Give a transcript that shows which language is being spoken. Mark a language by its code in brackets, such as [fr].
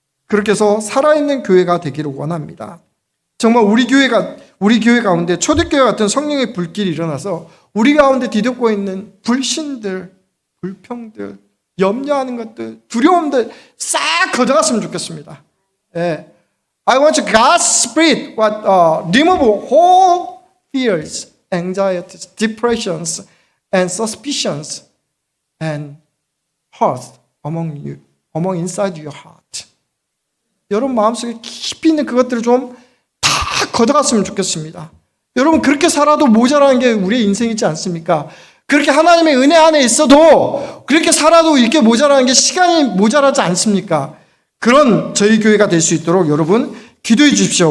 [ko] 그렇게 해서 살아있는 교회가 되기를 원합니다. 정말 우리 교회 가운데 초대교회 같은 성령의 불길이 일어나서 우리 가운데 뒤덮고 있는 불신들, 불평들, 염려하는 것들, 두려움들 싹 걷어갔으면 좋겠습니다. [en] I want God's Spirit remove all fears, anxieties, depressions, and suspicions, and hurt among inside your heart. [ko] 여러분 마음속에 깊이 있는 그것들을 좀 다 걷어갔으면 좋겠습니다. 여러분 그렇게 살아도 모자라는 게 우리의 인생이지 않습니까? 그렇게 하나님의 은혜 안에 있어도 그렇게 살아도 이렇게 모자라는 게 시간이 모자라지 않습니까? 그런 저희 교회가 될 수 있도록 여러분 기도해 주십시오.